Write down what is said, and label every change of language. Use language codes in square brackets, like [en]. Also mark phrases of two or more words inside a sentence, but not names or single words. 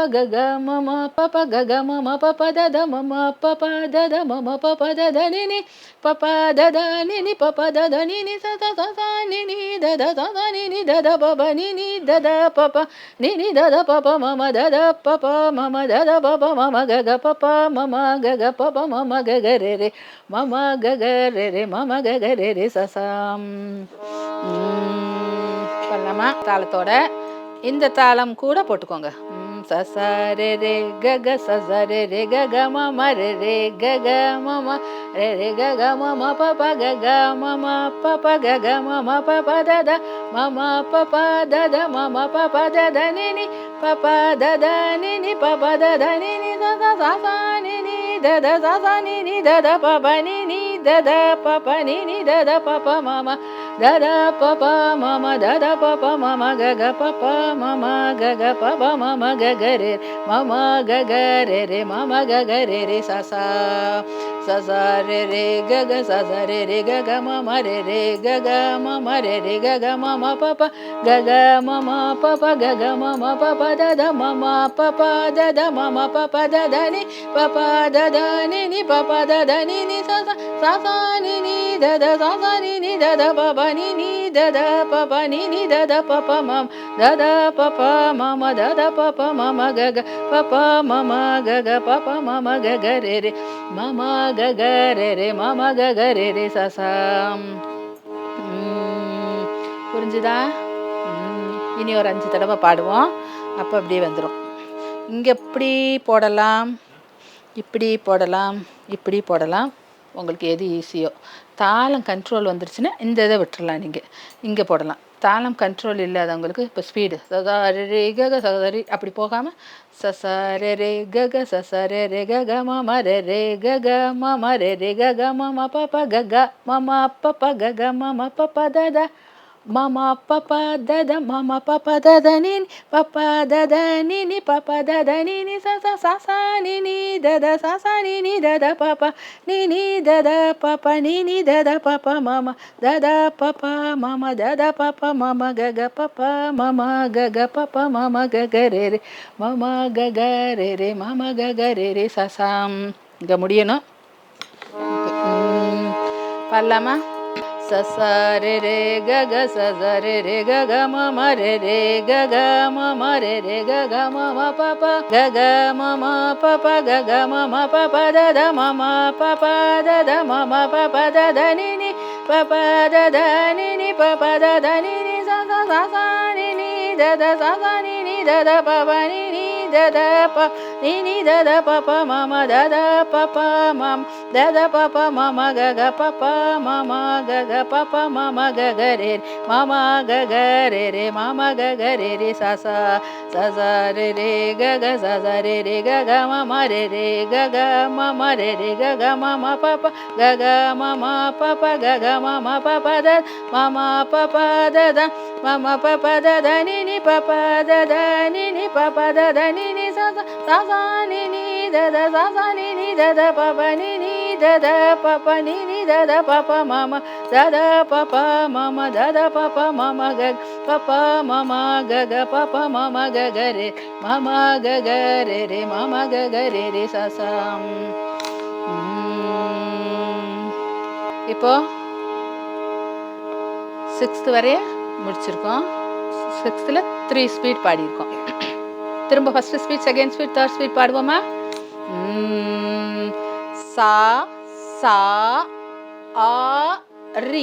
[ta] கக மாமா பாப்பா கக மாமா பாப்பா தாதா மாமா பாப்பா தாதா மாமா பாப்பா தாதா நினி பாப்பா தாதா நினி பாப்பா தாதா நினி சசா சசா நினி தாதா சசா நினி தாதா பாப்பா நினி தாதா பாப்பா நினி தாதா பாப்பா மாமா தாதா பாப்பா மாமா தாதா பாப்பா மாமா கக பாப்பா மாமா கக பாப்பா மாமா கக ரே ரே மாமா கக ரே ரே மாமா கக ரே ரே சசாம். பண்ணலாமா? தாளத்தோட இந்த தாளம் கூட போட்டுக்கோங்க. sa sa re re ga ga sa sa re re ga ga ma ma re re ga ga ma ma re re ga ga ma ma pa pa ga ga ma ma pa pa ga ga ma ma pa pa da da ma ma pa pa da da ma ma pa pa da da ni ni pa pa da da ni ni pa pa da da ni ni sa sa sa sa ni ni da da sa sa ni ni da da pa pa ni ni da da pa pa ni ni da da pa pa ma ma da da pa pa ma ma da da pa pa ma ma ga ga pa pa ma ma ga ga pa pa ma ma ga ga re ma ma ga ga re re ma ma ga ga re re sa sa sa sa re re ga ga sa sa re re ga ga ma ma re re ga ga ma ma re re ga ga ma ma pa pa ga ga ma ma pa pa ga ga ma ma pa pa da da ma ma pa pa da da ma ma pa pa da da ni pa pa da da ni ni pa pa da da ni ni sa sa sa sa ni ni da da sa sa ni ni da da pa pa ni ni da da pa pa ni ni da da pa pa ma da da pa pa ma ma da da pa pa ma ma ga ga pa pa ma ma ga ga pa pa ma ma ga ga re re ma ma ga ga re re ma ma ga ga re re sa sa புரிஞ்சுதா? இனி ஒரு 5 தடவை பாடுவோம். அப்போ அப்படியே வந்துடும். இங்கே எப்படி போடலாம், இப்படி போடலாம், இப்படி போடலாம். உங்களுக்கு எது ஈஸியோ. தாளம் கண்ட்ரோல் வந்துருச்சுன்னா இந்த இதை விட்டுறலாம். நீங்கள் இங்கே போடலாம். தாளம் கண்ட்ரோல் இல்லாதவங்களுக்கு இப்போ ஸ்பீடு சதா ரே கக சதரி அப்படி போகாமல் சச ரே ரே கக சச ரே ரே கக மம ரே ரே கக மம ரே ரே கக மம பப்ப கக மம பப்ப கக மம பப்ப தத mama papa dada mama papa dada nini papa dada nini papa dada nini sa sa sa sa nini dada sa sa nini dada papa nini dada papa nini dada papa mama dada papa mama gaga papa mama gaga papa mama gaga re re mama gaga re re mama gaga re re sa sa இங்க முடியணும். பாடலாமா? sa sa re re ga ga sa sa re re ga ga ma ma re re ga ga ma ma re re ga ga ma ma pa pa ga ga ma ma pa pa ga ga ma ma pa pa da da ma ma pa pa da da ma ma pa pa da da ni ni pa pa da da ni ni pa pa da da ni ni sa sa sa sa ni ni da da sa sa ni ni da da pa pa ni ni da da pa ni ni da da pa pa ma ma da da pa pa ma da da pa pa ma ma ga ga pa pa ma ma ga ga pa pa ma ma ga ga re ma ma ga ga re re ma ma ga ga re re sa sa sa sa re re ga ga sa sa re re ga ga ma ma re re ga ga ma ma re re ga ga ma ma pa pa ga ga ma ma pa pa ga ga ma ma pa pa da ma ma pa pa da da ma ma pa pa da da ni ni pa pa da da ni ni pa pa da da ni ni sa sa ni ni da da sa sa ni ni da da pa pa ni ni da da pa pa ni ni da da pa pa mama da da pa pa mama da da pa pa mama ga pa pa mama ga ga pa pa mama ga ga re mama ga ga re re mama ga ga re re sa sa. இப்போ 6th வரைய முடிச்சிருக்கோம். 6th 3 ஸ்பீட் பாடியிருக்கோம். திரும்ப [en] first speed, second speed, third speed [ta] பாடுவோமா? சா சா ஆ ரி.